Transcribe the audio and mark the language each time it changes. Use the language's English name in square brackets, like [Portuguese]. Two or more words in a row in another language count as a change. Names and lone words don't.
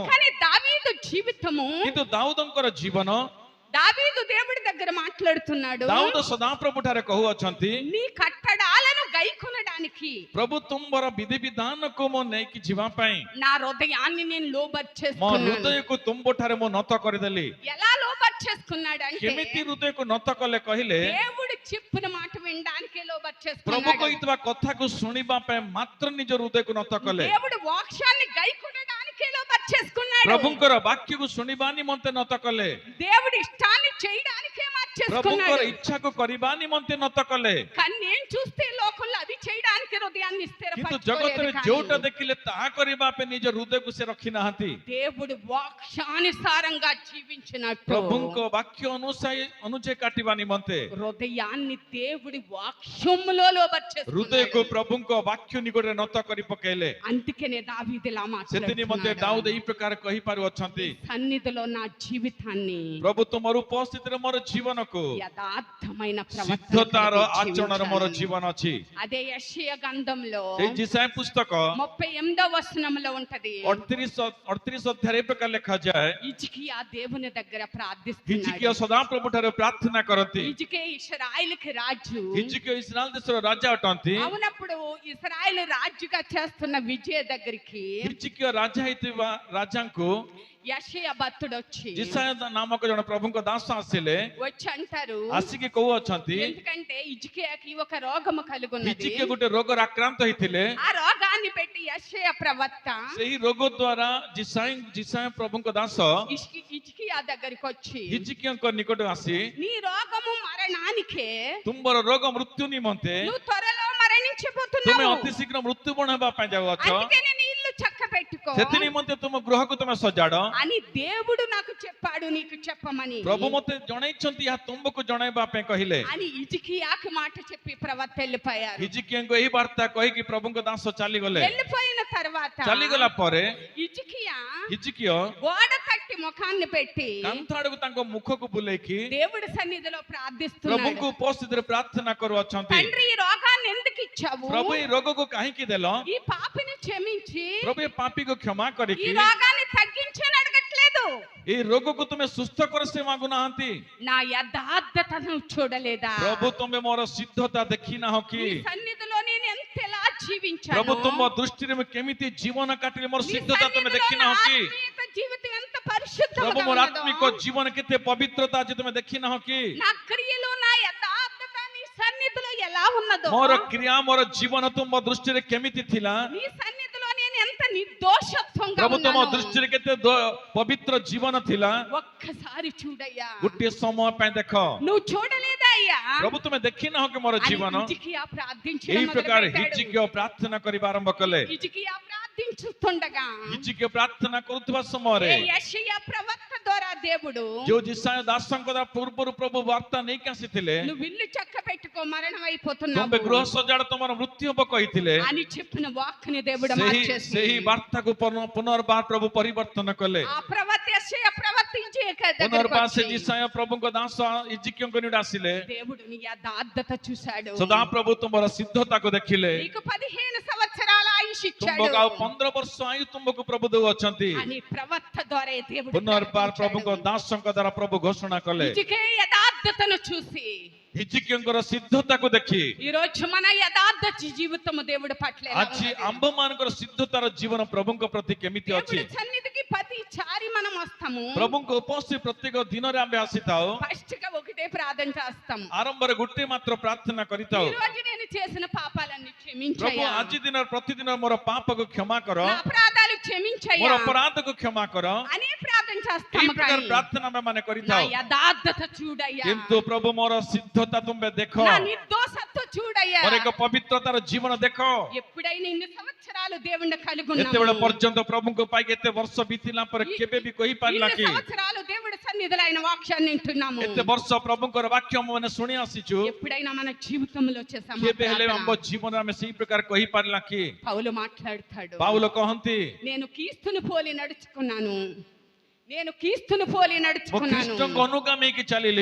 [Telugu] కానీ దావీదు జీవితము, [Odia] କିନ୍ତୁ ଦାଉଦଙ୍କର ଜୀବନ, [Telugu] దావీదు దేవుడి దగ్గర మాట్లాడుతున్నాడు. [Odia] ଦାଉଦ ସଦାପ୍ରଭୁ ଠାରେ କହୁଅଛନ୍ତି, [Telugu] నీ కట్టడాలను గైకొనడానికి [Odia] ପ୍ରଭୁ ତୁମର ବିଧି ବିଧାନକୁ ମୁଁ ନେଇକି ଯିବା ପାଇଁ [Telugu] నా హృదయాన్ని నేను [Odia] ମୋ [Telugu] లోబర్చేసుకున్నాను. [Odia] ହୃଦୟକୁ ତୁମ୍ଭ ଠାରେ ମୁଁ ନତ କରିଦେଲି। [Telugu] ఎలా లోబర్చేసుకున్నాడు అంటే [Odia] କେମିତି ହୃଦୟକୁ ନତ କଲେ କହିଲେ, [Telugu] దేవుడు చెప్పిన మాట వినడానికే [Odia] ପ୍ରଭୁ [Telugu] లోబర్చేసుకున్నాడు. [Odia] କହିଥିବା କଥାକୁ ଶୁଣିବା ପାଇଁ ମାତ୍ର ନିଜ ହୃଦୟକୁ ନତ କଲେ। [Telugu] దేవుడు వాక్యాన్ని గైకొనడానికే లోబర్చేసుకున్నాడు. [Odia] ପ୍ରଭୁଙ୍କର ବାକ୍ୟକୁ ଶୁଣିବା ନିମନ୍ତେ ନତ କଲେ। [Telugu] దేవుడి ఇష్టాన్ని చేయడానికే [Odia] ପ୍ରଭୁଙ୍କର [Telugu] మార్చేసుకున్నాడు. [Odia] ଇଚ୍ଛାକୁ କରିବା ନିମନ୍ତେ ନତ କଲେ। [Telugu] కానీ నేను చూస్తే లోకంలో అది చేయడానికి హృదయాన్ని [Odia] କିନ୍ତୁ ଜଗତରେ [Telugu] స్థిరపరచుకోలేదు. [Odia] ଯୋଉଟା [Telugu] కానీ [Odia] ଦେଖିଲେ ତାହା କରିବା ପାଇଁ ନିଜ ହୃଦୟକୁ ସେ ରଖି ନାହାନ୍ତି। [Telugu] దేవుడు వాక్యానుసారంగా జీవించినట్టు [Odia] ପ୍ରଭୁଙ୍କ ବାକ୍ୟ ଅନୁଯାୟୀ କାଟିବା ନିମନ୍ତେ [Telugu] హృదయాన్ని దేవుడి వాక్యములో [Odia] ହୃଦୟକୁ [Telugu] లోబర్చేసుకున్నాడు. [Odia] ପ୍ରଭୁଙ୍କ ବାକ୍ୟ ନିକଟରେ ନତ କରି ପକେଇଲେ। [Telugu] అందుకనే దావీదులా [Odia] ସେଥି ନିମନ୍ତେ [Telugu] మాట్లాడుతున్నాడు. [Odia] ଦାଉଦ ଏହି ପ୍ରକାର କହିପାରୁଅଛନ୍ତି, [Telugu] సన్నిధిలో నా జీవితాన్ని [Odia] ପ୍ରଭୁ ତୁମର ଉପସ୍ଥିତିରେ ମୋର ଜୀବନକୁ [Telugu] యథార్థమైన [Odia] ସିଦ୍ଧତାର [Telugu] ప్రవర్తన [Odia] ଆଚରଣରେ ମୋର ଜୀବନ ଅଛି। [Telugu] అదే యెషయా గ్రంథంలో [Odia] ଏଇ ଜିସାୟ ପୁସ୍ତକ [Telugu] 38వ వచనంలో ఉంటది. [Odia] 38 ଅଧ୍ୟାୟରେ ଏ ପ୍ରକାର ଲେଖାଯାଏ, [Telugu] హిజ్కియా దేవుని దగ్గర [Odia] ହିଜିକିୟ [Telugu] ప్రార్థిస్తున్నాడు. [Odia] ସଦାପ୍ରଭୁ ଠାରେ ପ୍ରାର୍ଥନା କରନ୍ତି। [Telugu] హిజ్కియా ఇశ్రాయేలుకి రాజు. [Odia] ହିଜିକିୟ ఇశ్రాయేల్ దేశର ରାଜା ଅଟନ୍ତି। [Telugu] అవునప్పుడు ఇశ్రాయేలు రాజుగా చేస్తున్న విజయ దగ్గరికి [Odia] ହିଜିକିୟ ରାଜା ହେଇଥିବା రాజాଙ୍କୁ [Telugu] యెషయా భక్తుడు వచ్చి [Odia] ଜିସାୟ ନାମକ ଜଣେ ପ୍ରଭୁଙ୍କ ଦାସ ଆସିଲେ। [Telugu] వచ్చి అంటారు, [Odia] ଆସିକି କହୁଅଛନ୍ତି, [Telugu] ఎందుకంటే హిజ్కియాకి ఒక రోగము కలుగున్నది. [Odia] ହିଜିକିୟ ଗୋଟେ ରୋଗରେ ଆକ୍ରାନ୍ତ ହେଇଥିଲେ। [Telugu] ఆ రోగాన్ని పెట్టి యెషయా ప్రవక్త [Odia] ସେହି ରୋଗ ଦ୍ୱାରା ଜିସାୟ ପ୍ରଭୁଙ୍କ ଦାସ [Telugu] హిజ్కియా దగ్గరికి వచ్చి [Odia] ହିଜିକିୟଙ୍କ ନିକଟ ଆସି, [Telugu] నీ రోగము మరణానికే, [Odia] ତୁମର ରୋଗ ମୃତ୍ୟୁ ନିମନ୍ତେ [Telugu] నువ్వు త్వరలో [Odia] ତୁମେ [Telugu] మరణించబోతున్నావు. [Odia] ଅତି ଶୀଘ୍ର ମୃତ୍ୟୁବରଣ ହେବା ପାଇଁ ଯାଉଅଛ। [Telugu] అందుకని నీ ఇల్లు చక్క పెట్టుకో [Odia] ସେଥି ନିମନ୍ତେ ତୁମ ଗୃହକୁ ତୁମେ ସଜାଡ। [Telugu] అని దేవుడు నాకు చెప్పాడు నీకు చెప్పమని [Odia] ପ୍ରଭୁ ମତେ ଜଣାଇଛନ୍ତି, ଏହା ତୁମକୁ ଜଣାଇବା ପାଇଁ କହିଲେ। [Telugu] అని హిజ్కియాకి మాట చెప్పి ప్రవక్త వెళ్ళిపోయారు. [Odia] ହିଜିକିୟଙ୍କୁ ଏହି ବାର୍ତ୍ତା କହିକି ପ୍ରଭୁଙ୍କ ଦାସ ଚାଲିଗଲେ। [Telugu] వెళ్ళిపోయిన తర్వాత [Odia] ଚାଲିଗଲା ପରେ [Telugu] హిజ్కియా [Odia] ହିଜିକିୟ [Telugu] గోడ తట్టి ముఖాన్ని పెట్టి [Odia] କାନ୍ଥ ଆଡକୁ ତାଙ୍କ ମୁଖକୁ ବୁଲେଇକି [Telugu] దేవుడి సన్నిధిలో ప్రార్థిస్తున్నాడు. [Odia] ପ୍ରଭୁଙ୍କ ଉପସ୍ଥିତିରେ ପ୍ରାର୍ଥନା କରୁଅଛନ୍ତି, [Telugu] తండ్రి ఈ రోగాన్ని ఎందుకు ఇచ్చావు? [Odia] ପ୍ରଭୁ ଏଇ ରୋଗକୁ କାହିଁକି ଦେଲ? [Telugu] ఈ పాపిని క్షమించి [Odia] ପ୍ରଭୁ ଏ ପାପୀକୁ କ୍ଷମା [Telugu] ఈ [Odia] କରିକି [Telugu] రోగాన్ని తగ్గించని అడగట్లేదు. [Odia] ଏଇ ରୋଗକୁ ତୁମେ ସୁସ୍ଥ କର ସେ ମାଗୁନାହାନ୍ତି। [Telugu] నా యథార్థతను చూడలేదా? [Odia] ପ୍ରଭୁ ତୁମେ ମୋର ସିଦ୍ଧତା ଦେଖିନାହଁ କି? [Telugu] నీ సన్నిధిలో నేను ఎంతలా జీవించాను? [Odia] ପ୍ରଭୁ ତୁମ ଦୃଷ୍ଟିରେ ମୁଁ କେମିତି ଜୀବନ କାଟିଲି, ମୋର [Telugu] నీ [Odia] ସିଦ୍ଧତା ତୁମେ [Telugu] సన్నిధిలో [Odia] ଦେଖିନାହଁ [Telugu] నా [Odia] କି? [Telugu] ఆత్మీయత జీవితం ఎంత [Odia] ପ୍ରଭୁ [Telugu] పరిశుద్ధంగా [Odia] ମୋର [Telugu] ఉన్నదో, [Odia] ଆତ୍ମିକ ଜୀବନ କେତେ ପବିତ୍ରତା ଅଛି ତୁମେ ଦେଖିନାହଁ କି? [Telugu] నా క్రియలు నా యథార్థత నీ సన్నిధిలో ఎలా ఉన్నదో, [Odia] ମୋର କ୍ରିୟା ମୋର ଜୀବନ ତୁମ ଦୃଷ୍ଟିରେ କେମିତି ଥିଲା? [Telugu] నీ సన్నిధిలో నేను ఎంత నిర్దోషత్వంగా [Odia] ପ୍ରଭୁ ତୁମ [Telugu] ఉన్నానో [Odia] ଦୃଷ୍ଟିରେ କେତେ ପବିତ୍ର ଜୀବନ ଥିଲା? [Telugu] ఒక్కసారి చూడయ్యా. [Odia] ଗୋଟିଏ ସମୟ ପାଇଁ ଦେଖ। [Telugu] నువ్వు చూడలేదా అయ్యా? [Odia] ପ୍ରଭୁ ତୁମେ ଦେଖିନାହଁ କି ମୋର [Telugu] అని [Odia] ଜୀବନ? [Telugu] హిజ్కియా ప్రార్థించడం [Odia] ଏହି ପ୍ରକାର [Telugu] మొదలుపెట్టాడు. [Odia] ହିଜିକିୟ ପ୍ରାର୍ଥନା କରିବା ଆରମ୍ଭ କଲେ। [Telugu] హిజ్కియా ప్రార్థించుతుండగా [Odia] ହିଜିକିୟ ପ୍ରାର୍ଥନା କରୁଥିବା ସମୟରେ [Telugu] యెషయా ప్రవక్త ద్వారా దేవుడు [Odia] ଯୋଉ ଜିସାୟ ଦାସଙ୍କ ଦ୍ୱାରା ପୂର୍ବରୁ ପ୍ରଭୁ ବାର୍ତ୍ତା ନେଇକି ଆସିଥିଲେ, [Telugu] నువ్వు ఇల్లు చక్క పెట్టుకో మరణం [Odia] ତୁମେ [Telugu] అయిపోతున్నావు [Odia] ଗୃହ ସଜାଡ ତମର ମୃତ୍ୟୁ ହବ କହିଥିଲେ। [Telugu] అని చెప్పిన వాక్కుని దేవుడు [Odia] ସେହି [Telugu] మార్చేసి [Odia] ବାର୍ତ୍ତାକୁ ପୁନର୍ବାର ପ୍ରଭୁ ପରିବର୍ତ୍ତନ କଲେ। [Telugu] ఆ ప్రవక్త యెషయా ప్రవర్తించేక దగ్గరికి [Odia] ପୁନର୍ବାର ସେ [Telugu] వచ్చి [Odia] ଜିସାୟ ପ୍ରଭୁଙ୍କ ଦାସ ହିଜିକିୟଙ୍କ ନିକଟ ଆସିଲେ। [Telugu] దేవుడు నీ యథార్థత చూశాడు. [Odia] ସଦାପ୍ରଭୁ ତୁମର ସିଦ୍ଧତାକୁ ଦେଖିଲେ। [Telugu] నీకు 15 సంవత్సరాల ఆయుష్ ఇచ్చాడు [Odia] ତୁମକୁ ଆଉ 15 ବର୍ଷ ଆୟୁ ତୁମକୁ ପ୍ରଭୁ ଦେଉଅଛନ୍ତି। [Telugu] అని ప్రవక్త ద్వారా దేవుడు [Odia] ପୁନର୍ବାର ପ୍ରଭୁଙ୍କ ଦାସଙ୍କ ଦ୍ୱାରା ପ୍ରଭୁ ଘୋଷଣା କଲେ। [Telugu] హిజ్కియా యథార్థతను చూసి [Odia] ହିଜିକିୟଙ୍କର ସିଦ୍ଧତାକୁ ଦେଖି [Telugu] ఈ రోజు మన యథార్థ జీవితము దేవుడి పట్ల ఎలా [Odia] ଆଜି [Telugu] ఉన్నది? [Odia] ଆମ୍ଭମାନଙ୍କର ସିଦ୍ଧତାର ଜୀବନ ପ୍ରଭୁଙ୍କ ପ୍ରତି କେମିତି ଅଛି? [Telugu] దేవుడి సన్నిధికి ప్రతిసారి మనం వస్తాము. [Odia] ପ୍ରଭୁଙ୍କ ଉପସ୍ଥିତି ପ୍ରତ୍ୟେକ ଦିନରେ ଆମେ ଆସିଥାଉ। [Telugu] ఫస్ట్ గా ఒకటే ప్రార్థన చేస్తాము, [Odia] ଆରମ୍ଭରେ ଗୋଟେ ମାତ୍ର ପ୍ରାର୍ଥନା [Telugu] ఈ [Odia] କରିଥାଉ, [Telugu] రోజు నేను చేసిన పాపాలన్నీ [Odia] ପ୍ରଭୁ [Telugu] క్షమించయ్యా, [Odia] ଆଜି ଦିନ ପ୍ରତିଦିନ ମୋର ପାପକୁ କ୍ଷମା କର, [Telugu] నా అపరాధాలు [Odia] ମୋର [Telugu] క్షమించయ్యా [Odia] ଅପରାଧକୁ କ୍ଷମା କର। [Telugu] అనే ప్రార్థన [Odia] ଏହି [Telugu] చేస్తాము. [Odia] ପ୍ରକାର [Telugu] కానీ [Odia] ପ୍ରାର୍ଥନା ଆମେ ମାନେ [Telugu] నా [Odia] କରିଥାଉ। [Telugu] యథార్థత చూడయ్యా, [Odia] କିନ୍ତୁ ପ୍ରଭୁ ମୋର ସିଦ୍ଧତା ତୁମେ ଦେଖ, [Telugu] నా నిర్దోషత్వం చూడయ్యా. [Odia] ମୋର ଏକ ପବିତ୍ରତାର ଜୀବନ ଦେଖ। [Telugu] ఎప్పుడైనా ఇన్ని సంవత్సరాలు దేవుణ్ణి కలిగి [Odia] ଏତେବେଳେ [Telugu] ఉన్నాము. [Odia] ପର୍ଯ୍ୟନ୍ତ ପ୍ରଭୁଙ୍କ ପାଇକି ଏତେ ବର୍ଷ ବିତିଲା ପରେ କେବେ ବି କହିପାରିଲା [Telugu] ఇన్ని [Odia] କି [Telugu] సంవత్సరాలు దేవుడి సన్నిధిలో ఆయన వాక్యాన్ని వింటున్నాము. [Odia] ଏତେ ବର୍ଷ ପ୍ରଭୁଙ୍କର ବାକ୍ୟ ମାନେ ଶୁଣି ଆସିଛୁ, [Telugu] ఎప్పుడైనా మన జీవితంలో వచ్చే [Odia] କେବେ ହେଲେ ଆମ [Telugu] సమాధానం [Odia] ଜୀବନରେ ଆମେ ସେଇ ପ୍ରକାର କହିପାରିଲା କି? [Telugu] పౌలు మాట్లాడతాడు. [Odia] ପାଉଲ କହନ୍ତି [Telugu] నేను క్రీస్తుని పోలి నడుచుకున్నాను, నేను క్రీస్తుని పోలి [Odia] ମୁଁ [Telugu] నడుచుకున్నాను, [Odia] ଖ୍ରୀଷ୍ଟଙ୍କ ଅନୁଗାମୀ ହେଇକି ଚାଲିଲି,